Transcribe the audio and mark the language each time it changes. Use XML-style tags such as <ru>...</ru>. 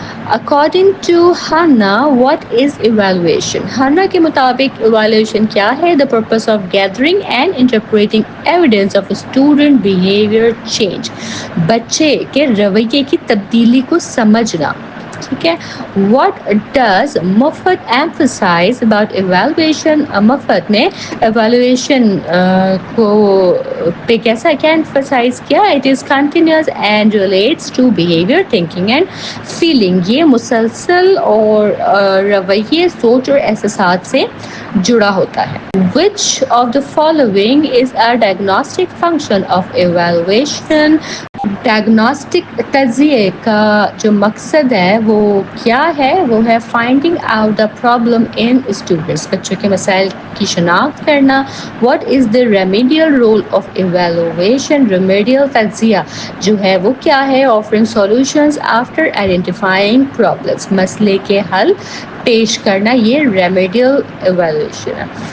<en>According to Hannah what is evaluation?</en> <ur>ہانا کے مطابق evaluation کیا ہے؟</ur> <en>the purpose of gathering and interpreting evidence of student behaviour change,</en> <ur>بچے کے رویے کی تبدیلی کو سمجھنا. ٹھیک ہے.</ur> <en>What does Moffat emphasize about evaluation?</en> <ur>مفت نے ایویلویشن کو پہ کیا emphasize کیا؟</ur> <en>It is continuous and relates to behavior, thinking and feeling.</en> <ur>یہ مسلسل اور رویے، سوچ اور احساسات سے جڑا ہوتا ہے.</ur> <en>Which of the following is a diagnostic function of evaluation?</en> <ur>Diagnostic تجزیے کا جو مقصد ہے وہ کیا ہے؟ وہ ہے</ur> <en>finding out the problem in students,</en> <ur>بچوں کے مسائل کی شناخت کرنا.</ur> <en>What is the remedial role of evaluation?</en> <ur>Remedial تجزیہ جو ہے وہ کیا ہے؟</ur> <en>offering solutions after identifying problems,</en> <ur>مسئلے کے حل پیش کرنا، یہ ریمیڈیل ایویلویشن ہے.</ur>